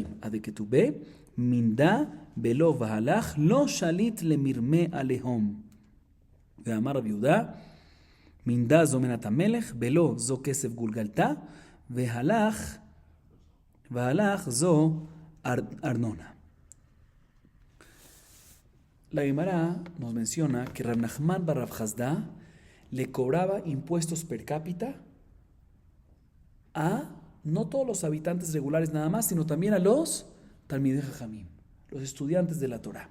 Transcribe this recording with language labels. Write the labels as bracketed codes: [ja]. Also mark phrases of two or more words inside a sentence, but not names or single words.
[arc] עד הכתובה, מינדה בלא והלך, לא שליט למרמה עליהם. ואמר רב יהודה, מינדה זו מנת המלך, בלא זו כסף גולגלתה, והלך זו ארנונה. [es] La Gemara nos menciona que Rab Nachman bar Rav Hasda le cobraba impuestos [la] per cápita [es] a no todos los habitantes regulares nada más, sino también a los [he] תלמידי חכמים, [es] los estudiantes de la Torah.